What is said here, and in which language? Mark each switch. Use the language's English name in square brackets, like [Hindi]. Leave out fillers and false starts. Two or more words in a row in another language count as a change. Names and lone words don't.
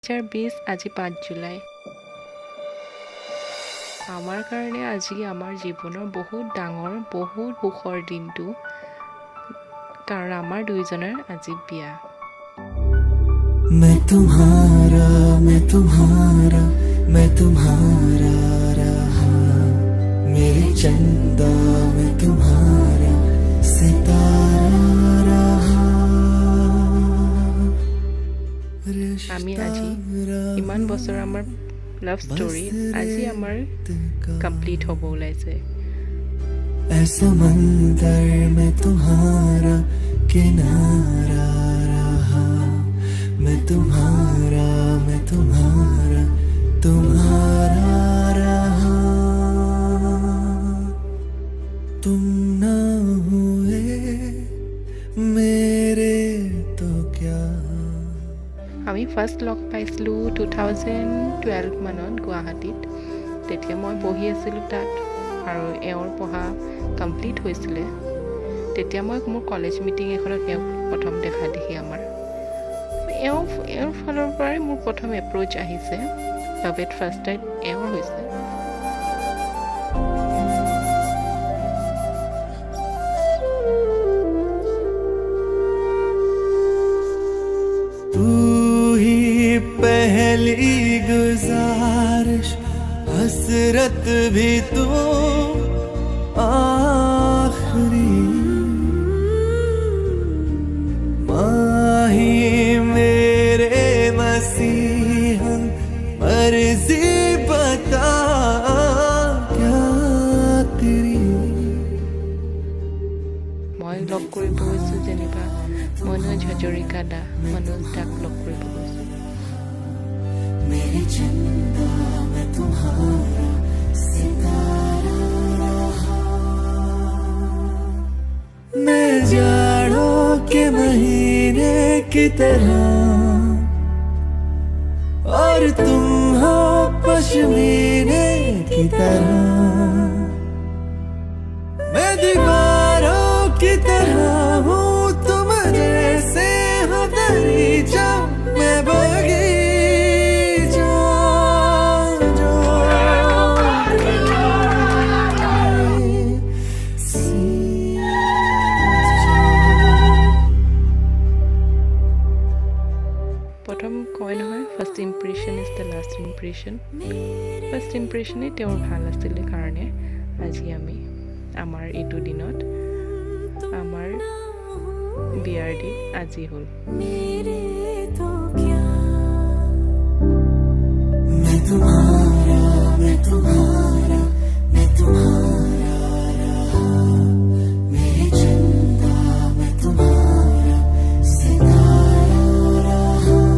[Assamese] 2020 আজি 5 জুলাই। আমাৰ কাৰণে আজি আমাৰ জীৱনৰ বহুত ডাঙৰ বহুত সুখৰ দিনটো, কাৰণ আমাৰ দুইজনৰ আজি বিয়া। [Hindi] मैं तुम्हारा रहा, मेरे चंदा मैं तुम्हारा सितारा रहा। [Assamese] আমি আজি ইমান বছৰ আমাৰ [English] love story [Assamese] আজি আমাৰ কমপ্লিট হ'ব ওলাইছে। [Hindi] समंदर में तुम्हारा किनारा रहा, मैं तुम्हारा तुम्हारा रहा। तुम ना हुए मेरे तो क्या। [Assamese] আমি ফাৰ্ষ্ট লগ পাইছিলোঁ 2012 মানত গুৱাহাটীত। তেতিয়া মই পঢ়ি আছিলোঁ তাত, আৰু এওঁৰ পঢ়া কমপ্লিট হৈছিলে। তেতিয়া মই মোৰ [English] college meeting [Assamese] এখনত এওঁক প্ৰথম দেখা দেখি এওঁৰ ফালৰ পৰাই মোৰ প্ৰথম এপ্ৰ'চ আহিছে। [English] love at first time [Assamese] এওঁৰ হৈছে। [Hindi] तू ही पहली गुजारिश, हसरत भी तू आखिरी। माही मेरे मसीहा, मर्जी बता क्या तेरी। [Assamese] মই লগ কৰিব গৈছোঁ যেনিবা মনোজ হাজৰিকা দা, মনোজ দাক লগ কৰিব গৈছোঁ। [Hindi] मेरी चंदा मैं तुम्हारा सितारा रहा। मैं जाड़ों के महीने की तरह, और तुम हो पश्मीने की तरह। मैं दीवारों की तरह हूँ, तुम जैसे हो दरीचा, मैं बगीचा जो [Assamese] প্ৰথম কয় নহয়, [English] first impression is the last impression. first impression [Assamese] তেওঁৰ ভাল আছিলে কাৰণে আজি আমি আমাৰ এইটো দিনত আমাৰ বিয়াৰ দিন আজি হ'ল। [Hindi] मैं तुम्हारा रहा, मेरी चंदा मैं तुम्हारा सितारा रहा।